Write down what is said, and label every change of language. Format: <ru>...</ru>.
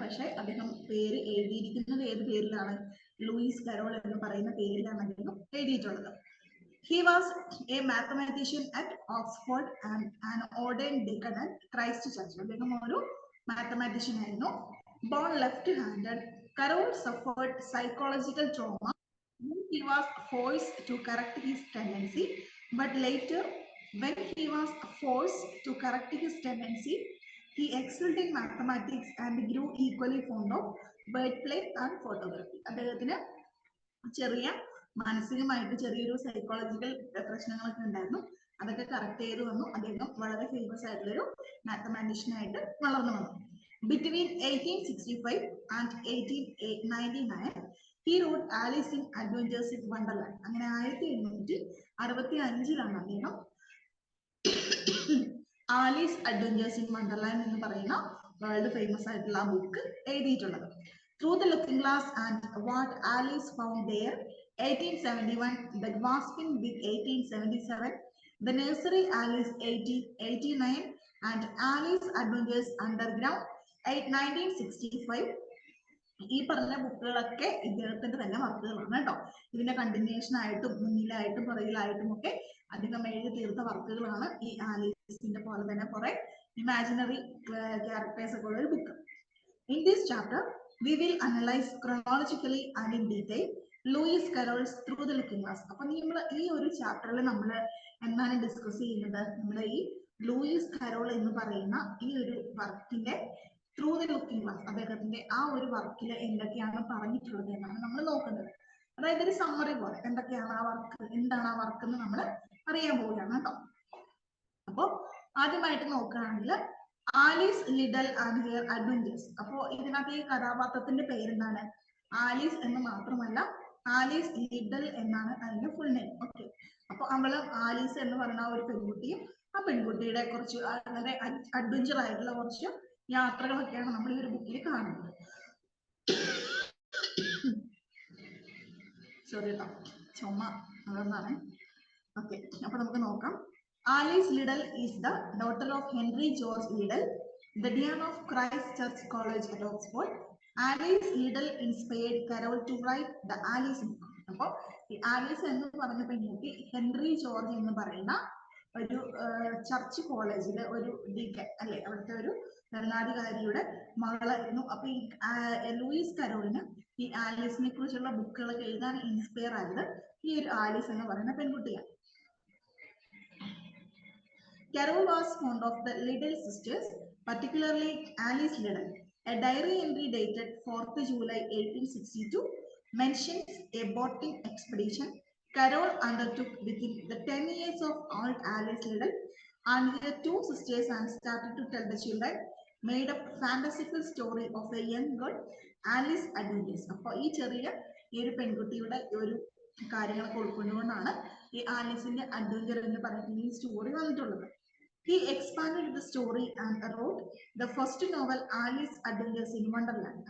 <ml>പക്ഷെ അദ്ദേഹം പേര് എഴുതിയിരിക്കുന്നത് ഏത് പേരിലാണ്? ലൂയിസ് കരോൾ എന്ന് പറയുന്ന പേരിലാണ് അദ്ദേഹം എഴുതിയിട്ടുള്ളത്.</ml> <en>He was a mathematician at Oxford and an ordained deacon at Christ Church.</en> <ml>അദ്ദേഹം ഒരു മാത്തമാറ്റീഷ്യൻ ആയിരുന്നു.</ml> <en>Born left-handed, Carroll suffered psychological trauma when he was forced to correct his tendency, but later when he was forced to correct his tendency, he excelled in mathematics and grew equally fond of wordplay and photography.</en> <ml>അദ്ദേഹത്തിന് ചെറിയ മാനസികമായിട്ട് ചെറിയൊരു psychological പ്രശ്നങ്ങളൊക്കെ ഉണ്ടായിരുന്നു. അതൊക്കെ correct ചെയ്ത് വന്നു. അദ്ദേഹം വളരെ ഫേമസ് ആയിട്ടുള്ളൊരു മാത്തമാറ്റീഷ്യൻ ആയിട്ട് വളർന്നു വന്നു.</ml> <en>Between 1865 and 1899 he wrote Alice in Adventures in Wonderland.</en> <ml>അങ്ങനെ 1865 അദ്ദേഹം ആലീസ് അഡ്വഞ്ചേഴ്സ് ഇൻ വണ്ടർലാൻഡ് എന്ന് പറയുന്ന വേൾഡ് ഫേമസ് ആയിട്ടുള്ള ആ ബുക്ക് എഴുതിയിട്ടുള്ളത്. Through the Looking Glass and What Alice Found There,</ml> <en>1871, The Waspin Big 1877, The Nursery Alice 1889, and Alice Adventures Underground 1965.</en> <ml>ഈ പറഞ്ഞ ബുക്കുകളൊക്കെ ഇദ്ദേഹത്തിന്റെ തന്നെ വർക്കുകളാണ് കേട്ടോ. ഇതിന്റെ കണ്ടിന്യൂഷൻ ആയിട്ടും മുന്നിലായിട്ടും പുറകിലായിട്ടും ഒക്കെ അധികം എഴുതി തീർത്ത വർക്കുകളാണ് ഈ ആലീസിന്റെ പോലെ തന്നെ കുറെ ഇമാജിനറി ക്യാരക്ടേഴ്സ് ഒക്കെ ഉള്ള ഒരു book.</ml> <en>In this chapter, we will analyze chronologically and in detail Lewis Carroll's Through the Looking Glass.</en> <ml>അപ്പൊ നമ്മൾ ഈ ഒരു ചാപ്റ്ററിൽ നമ്മൾ എന്താണ് ഡിസ്കസ് ചെയ്യുന്നത്? നമ്മുടെ ഈ ലൂയിസ് കരോൾ എന്ന് പറയുന്ന ഈ ഒരു വർക്കിന്റെ ത്രൂ ദ ലുക്കിംഗ് ഗ്ലാസ്, അദ്ദേഹത്തിന്റെ ആ ഒരു വർക്കിൽ എന്തൊക്കെയാണ് പറഞ്ഞിട്ടുള്ളത് എന്നാണ് നമ്മൾ നോക്കുന്നത്. അതായത് ഒരു സമ്മറി പോലെ എന്തൊക്കെയാണ് ആ വർക്ക്, എന്താണ് ആ വർക്ക് എന്ന് നമ്മൾ അറിയാൻ പോവുകയാണ് കേട്ടോ. അപ്പൊ ആദ്യമായിട്ട് നോക്കുകയാണെങ്കിൽ Alice Liddell and here adventures. അപ്പോ ഇതിനകത്ത് ഈ കഥാപാത്രത്തിന്റെ പേരെന്താണ്? ആലീസ് എന്ന് മാത്രമല്ല, ആലീസ് ലിഡൽ എന്നാണ് അതിന്റെ ഫുൾ നെയിം. ഓക്കെ, അപ്പൊ അവള് ആലീസ് എന്ന് പറയുന്ന ഒരു പെൺകുട്ടിയും ആ പെൺകുട്ടിയുടെ കുറച്ച് വളരെ അഡ്വഞ്ചർ ആയിട്ടുള്ള കുറച്ച് യാത്രകളൊക്കെയാണ് നമ്മൾ ഈ ഒരു ബുക്കിൽ കാണുന്നത്. സോറി കേട്ടോ, ചുമ അതെന്നാണ്. ഓക്കെ, അപ്പൊ നമുക്ക് നോക്കാം.</ml> <en>Alice Liddell is the daughter of Henry George Liddell, the dean of Christ Church College at Oxford. Alice Liddell inspired Carol to write the Alice book.</en> <ml>അപ്പോൾ ഈ ആലീസ് എന്ന് പറഞ്ഞ പെൺകുട്ടി ഹെൻറി ജോർജ് എന്ന് പറയുന്ന ഒരു ചർച്ച് കോളേജിലെ ഒരു ഡീക്കൻ അല്ലെ, അവിടുത്തെ ഒരു ഭരണാധികാരിയുടെ മകളായിരുന്നു. അപ്പൊ ഈ ലൂയിസ് കരോളിന് ഈ ആലീസിനെ കുറിച്ചുള്ള ബുക്കുകൾ എഴുതാൻ ഇൻസ്പയർ ആയത് ഈ ഒരു ആലീസ് എന്ന് പറയുന്ന പെൺകുട്ടിയാണ്.</ml> <en>Carol was fond of the Liddell sisters, particularly Alice Liddell. A diary entry dated 4th July 1862 mentions a boating expedition Carol undertook within the 10 years of old Alice Liddell and her two sisters, and started to tell the children made up fantastical story of a young girl, Alice Adventures.</en> <ml>അപ്പോൾ ഈ ചെറിയ ഈ ഒരു പെൺകുട്ടിയുടെ ഒരു കാര്യങ്ങളൊക്കെ ഉൾക്കൊണ്ടുകൊണ്ടാണ് ഈ ആലീസിന്റെ adventure എന്ന് പറയുന്ന ഈ സ്റ്റോറി വന്നിട്ടുള്ളത്.</ml> <en>He expanded the story and wrote the first novel, Alice Adventures in Wonderland.</en>